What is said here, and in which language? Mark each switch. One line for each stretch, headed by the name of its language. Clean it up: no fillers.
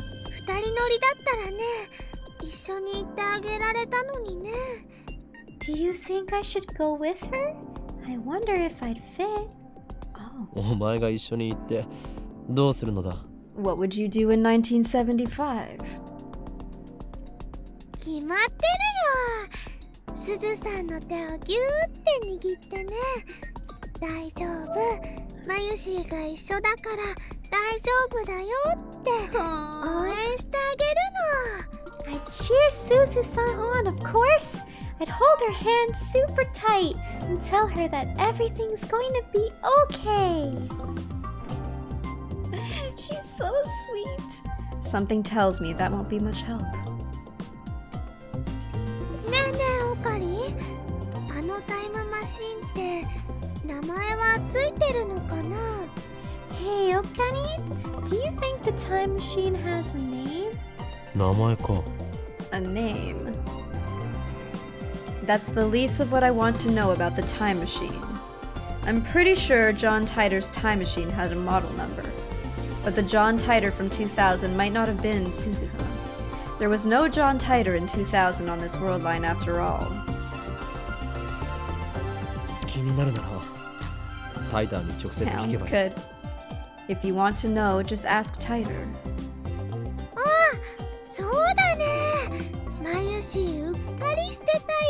Japanese: 二人乗りだったらね、一緒に行ってあげられたのにね。
English: Do you think I should go with her? I wonder if I'd fit. Oh.
Japanese: お前が一緒に行ってどうするのだ。
English: What would you do in 1975?
Japanese: 決まってるよ。すずさんの手をギューって握ってね。大丈夫。マユシーが一緒だから大丈夫だよって応援してあげるの。
English: I'd cheer Suzu-san on, of course. I'd hold her hand super tight and tell her that everything's going to be okay. She's so sweet. Something tells me that won't be much help.
Japanese: ねえねえオカリン、あのタイムマシンって名前はついてるのかな？
English: Hey, Okani, do you think the time machine has a name?
Japanese: 名前か。
English: A name. That's the least of what I want to know about the time machine. I'm pretty sure John Titor's time machine had a model number. But the John Titor from 2000 might not have been Suzuha. There was no John Titor in 2000 on this world line after all.
Japanese: 気になるならタイターに直接聞け
English: Sounds
Japanese: ばいい。
English: good. If you want to know, just ask Titor.
Japanese: あ、そうだね。マユシーうっかりしてたよ。